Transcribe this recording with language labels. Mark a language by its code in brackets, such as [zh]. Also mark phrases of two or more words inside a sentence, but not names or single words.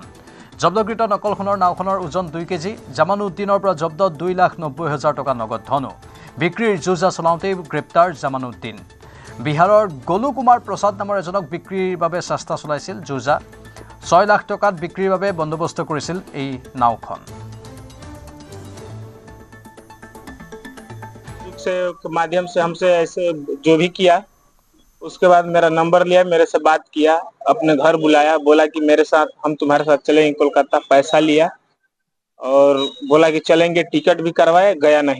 [as] জব্দকৃত নকল সোণৰ নাওখনৰ ওজন 2 কেজি। জামানউদ্দিনৰ পৰা জব্দ 2,90,000 টকা নগদ ধনো। বিক্ৰীৰ যোজা চলাওঁতেই গ্ৰেপ্তাৰ জামানউদ্দিন। বিহাৰৰ গলু কুমাৰ প্ৰসাদ নামৰ এজনক বিক্ৰীৰ বাবে চেষ্টা চলাইছিল যোজা। 6 লাখ টকাত বিক্ৰীৰ বাবে বন্দোবস্ত কৰিছিল এই নাওখন। [hi] के माध्यम से हमसे ऐसे जो भी किया, उसके बाद मेरा नंबर लिया, मेरे से बात किया, अपने घर बुलाया, बोला कि मेरे साथ हम तुम्हारे साथ चलेंगे कोलकाता। पैसा लिया और बोला कि चलेंगे, टिकट भी करवाए, गया नहीं।